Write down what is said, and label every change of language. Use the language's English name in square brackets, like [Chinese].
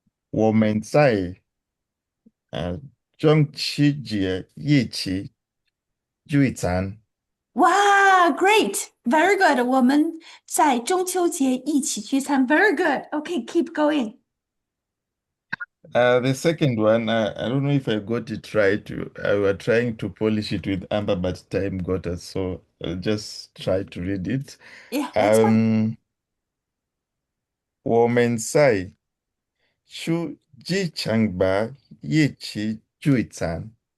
[Chinese] 我们在中秋节一起聚餐。 [English] Wow, great. Very good. [Chinese] 我们在中秋节一起聚餐. [English] Very good. Okay, keep going. The second one, I don't know if I got it right. I was trying to polish it with Amber, but time got us, so I'll just try to read it. Yeah, that's fine. [Chinese] 我们在去机场吧一起聚餐。